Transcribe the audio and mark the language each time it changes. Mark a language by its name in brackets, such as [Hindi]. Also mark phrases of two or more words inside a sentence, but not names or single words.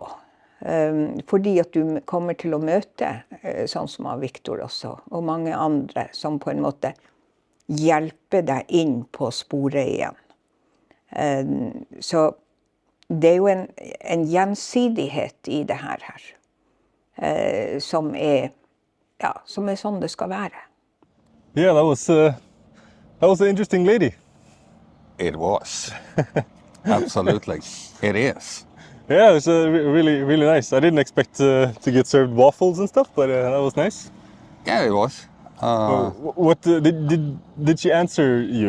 [Norwegian] Fordi at du kommer til å møte, sånn som av Victor også, og mange andre, som på en måte hjelper deg inn på sporet igjen. Så det er jo en gjensidighet i det her, som er sånn det skal være. [English] Yeah, that was an interesting lady. It was. Absolutely. It is. Yeah, it was really, really nice. I didn't expect to get served waffles and stuff, but that was nice. Yeah, it was. What did she answer you?